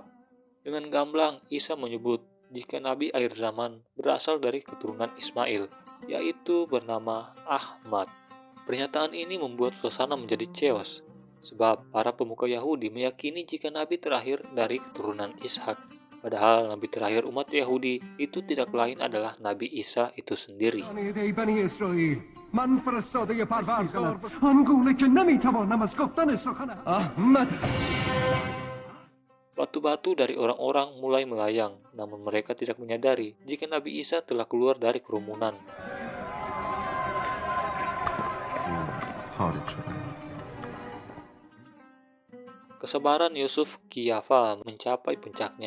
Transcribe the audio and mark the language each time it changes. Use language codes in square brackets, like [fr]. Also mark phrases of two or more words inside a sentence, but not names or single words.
[id] Dengan gamblang, Isa menyebut jika Nabi akhir zaman berasal dari keturunan Ismail, yaitu bernama Ahmad. Pernyataan ini membuat suasana menjadi chaos, sebab para pemuka Yahudi meyakini jika Nabi terakhir dari keturunan Ishak. Padahal Nabi terakhir umat Yahudi itu tidak lain adalah Nabi Isa itu sendiri. [fa] من فرستاده پروردگار آنگونه که نمیتوانم از گفتن سخن احمد. [id] Batu-batu dari orang-orang mulai melayang, namun mereka tidak menyadari jika Nabi Isa telah keluar dari kerumunan. Kesabaran Yusuf Kiyafa mencapai puncaknya.